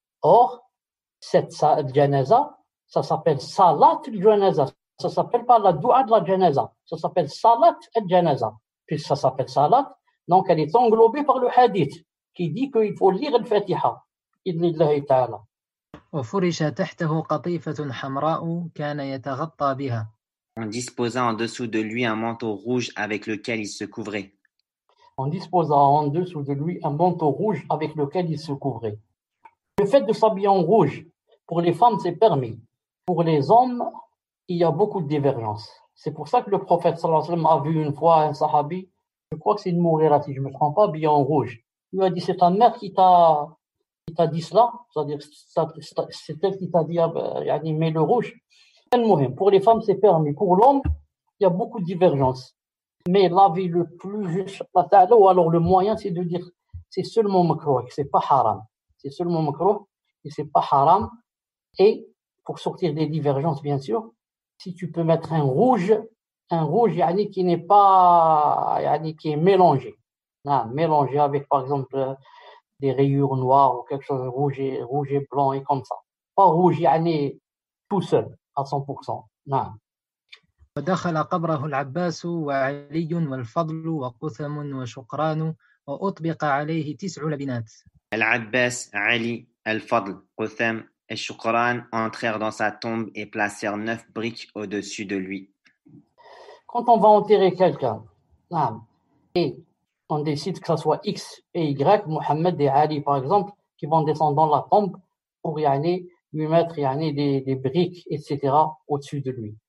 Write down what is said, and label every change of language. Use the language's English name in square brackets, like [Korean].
[French] Or, cette janaza, ça s'appelle salat al-janaza. Ça ne s'appelle pas la dua de la janaza. Ça s'appelle salat al-janaza. Puisque ça s'appelle salat, donc elle est englobée par le hadith qui dit qu'il faut lire le Fatiha. [Arabic] Idnillahi ta'ala. وفرش تحته قطيفة حمراء كان يتغطى بها. [French] On disposa en dessous de lui un manteau rouge avec lequel il se couvrait. On disposa en dessous de lui un manteau rouge avec lequel il se couvrait. Le fait de s'habiller en rouge, pour les femmes, c'est permis. Pour les hommes, il y a beaucoup de divergences. C'est pour ça que le prophète sallallahu alayhi wa sallam a vu une fois un sahabi, je crois que c'est une Mourira, si je ne me trompe pas, habillé en rouge. Il lui a dit, c'est ta mère qui t'a dit cela, c'est-à-dire c'est elle qui t'a dit mets le rouge. Pour les femmes c'est permis, pour l'homme il y a beaucoup de divergences, mais l'avis le plus juste ou alors le moyen c'est de dire c'est seulement makrouh, c'est pas haram, c'est seulement makrouh et c'est pas haram. Et pour sortir des divergences bien sûr, si tu peux mettre un rouge qui n'est pas qui est mélangé avec par exemple des rayures noires ou quelque chose de rouge et blanc et comme ça. Pas rouge tout seul à 100%. نعم. [Arabic] ودخل قبره العباس وعلي والفضل وقثم وشقران وأطبق عليه 9 لبنات. [French] Al-Abbas, Ali, Al-Fadl, Qutham et Shukran entrèrent dans sa tombe et placèrent 9 briques au-dessus de lui. Quand on va enterrer quelqu'un, et on décide que ça soit X et Y, Mohammed et Ali par exemple, qui vont descendre dans la tombe pour lui mettre des briques, etc. au-dessus de lui.